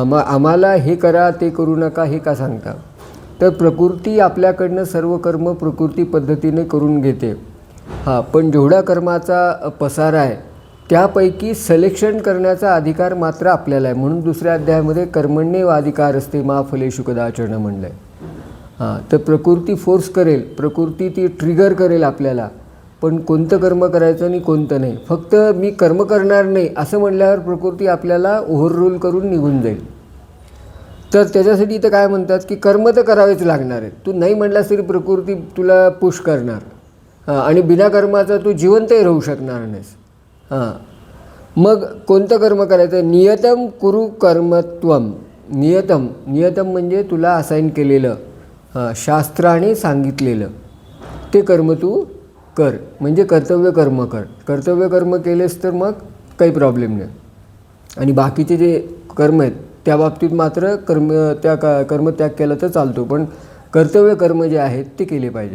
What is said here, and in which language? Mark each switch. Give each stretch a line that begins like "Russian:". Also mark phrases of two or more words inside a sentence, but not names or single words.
Marathi: मग आम्हाला हे करा ते करू नका हे का सांगता? तर प्रकृती आपल्याकडनं सर्व कर्म प्रकृती पद्धतीने करून घेते. पण जेवढा कर्माचा पसारा आहे त्यापैकी सिलेक्शन करण्याचा अधिकार मात्र आपल्याला आहे. म्हणून 2ऱ्या अध्यायामध्ये
Sanskrit: कर्मण्येव अधिकार असते मा फलेषु कदाचन
Marathi: म्हणलं आहे. तर प्रकृती फोर्स करेल, प्रकृती ती ट्रिगर करेल आपल्याला, पण कोणतं कर्म करायचं आणि कोणतं नाही. फक्त मी कर्म करणार नाही असं म्हणल्यावर प्रकृती आपल्याला ओव्हररूल करून निघून जाईल. तर त्याच्यासाठी इथं काय म्हणतात की कर्म तर करावेच लागणार आहे. तू नाही म्हणलास तरी प्रकृती तुला पुश करणार, आणि बिना कर्माचा तू जिवंतही राहू शकणार नाहीस. मग कोणतं कर्म करायचं?
Sanskrit: नियतम कुरु कर्मत्वम.
Marathi: नियतम म्हणजे तुला असाईन केलेलं, शास्त्राने सांगितलेलं ते कर्म तू कर. म्हणजे कर्तव्य कर्म कर. कर्तव्य कर्म केलेस तर मग काही प्रॉब्लेम नाही. आणि बाकीचे जे कर्म आहेत त्या बाबतीत मात्र कर्मत्याग केला तर चालतो, पण कर्तव्य कर्म जे आहेत ते केले पाहिजे.